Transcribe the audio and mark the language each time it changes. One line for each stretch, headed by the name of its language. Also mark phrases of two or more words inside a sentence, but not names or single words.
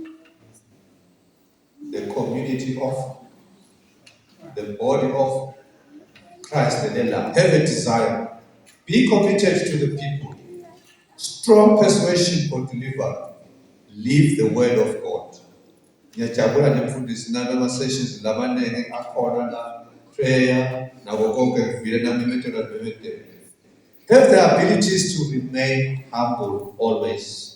English: The community of the body of Christ, the Lamb. Have a desire. Be committed to the people. Strong persuasion for deliver. Live the word of God.
Swati: Ngiyajabula nemfundisi nalama sessions labanenge akhona la prayer nako konke kuvile nami imethodo bebede.
English: Have the abilities to remain humble always.